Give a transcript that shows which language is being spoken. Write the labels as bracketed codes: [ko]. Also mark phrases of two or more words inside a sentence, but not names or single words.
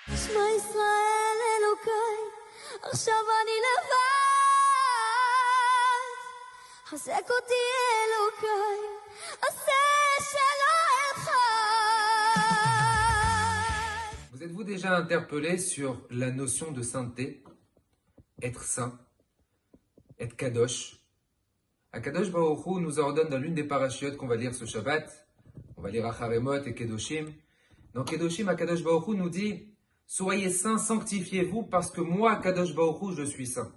[he] שמע ישראל אלוקיי, עכשיו אני לבד. חזק אותי אלוקיי, עשה שלא אחד. [fr] Vous êtes-vous déjà interpellé sur la notion de sainteté, être saint, être kadosh? [he] הקדוש ברוך הוא [fr] nous ordonne dans l'une des parachiotes qu'on va lire ce Shabbat, on va lire Acharemot et Kedoshim. Dans Kedoshim, [he] הקדוש ברוך הוא [fr] nous dit « Soyez saints, sanctifiez-vous, parce que moi, [he] הקדוש ברוך הוא, [fr] je suis saint.